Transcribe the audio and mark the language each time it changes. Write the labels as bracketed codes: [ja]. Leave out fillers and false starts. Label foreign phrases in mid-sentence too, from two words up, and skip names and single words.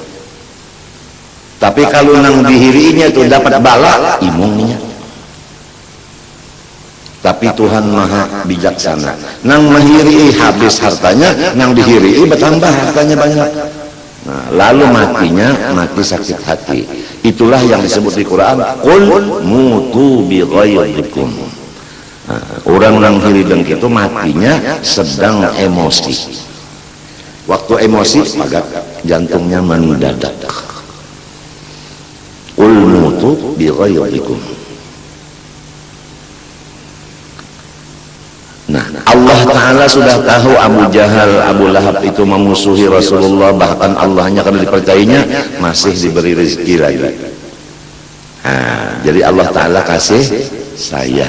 [bjn] Tapi kalau yang dihirinya itu dapat bala, imungnya. Tapi Tuhan maha bijaksana, nang menghiri habis hartanya, nang dihiri bertambah hartanya banyak. Nah, lalu mati sakit hati. Itulah yang disebut di Quran, [ar] قل موتوا بغيركم. [bjn] Orang nang hiri dengki itu matinya sedang emosi. Waktu emosi maka jantungnya mendadak. [ar] قل موتوا بغيركم. [bjn] Nah, Allah Ta'ala sudah tahu Abu Jahal, Abu Lahab itu memusuhi Rasulullah, bahkan Allahnya kalau dipercayainya masih diberi rezeki lagi. Nah, jadi Allah Ta'ala kasih sayang.